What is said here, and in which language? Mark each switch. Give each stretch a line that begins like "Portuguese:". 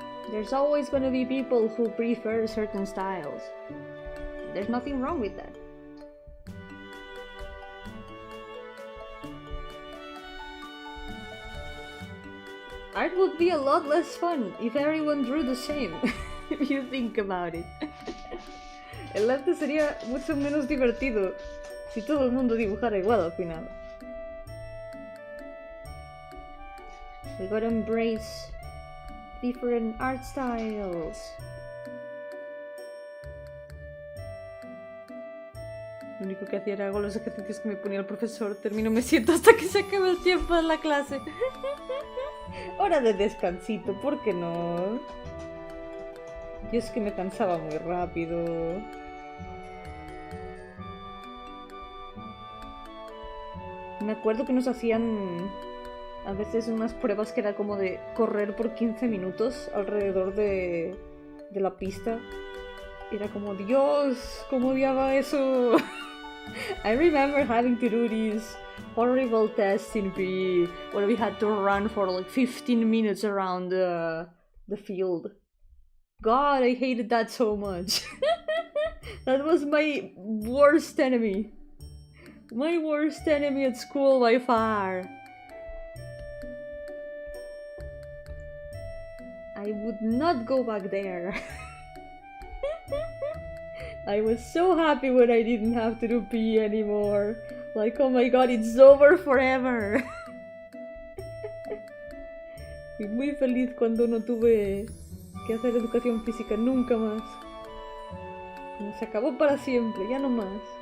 English: There's always going to be people who prefer certain styles. There's nothing wrong with that. Art would be a lot less fun if everyone drew the same, if you think about it.
Spanish: El arte sería mucho menos divertido si todo el mundo dibujara igual al final.
English: We gotta embrace different art styles.
Spanish: Lo único que hacía era hago los ejercicios que me ponía el profesor. Termino, me siento hasta que se acabe el tiempo de la clase. Hora de descansito, ¿por qué no? Yo es que me cansaba muy rápido. Me acuerdo que nos hacían a veces unas pruebas que era como de correr por 15 minutos alrededor de la pista. Era como, Dios, ¿cómo odiaba eso?
English: I remember having to do these horrible tests in PE where we had to run for like 15 minutes around the field. God, I hated that so much. That was my worst enemy. My worst enemy at school by far. I would not go back there. I was so happy when I didn't have to do PE anymore. Like, oh my god, it's over forever.
Spanish: Fui muy feliz cuando no tuve que hacer educación física nunca más. Como se acabó para siempre, ya no más.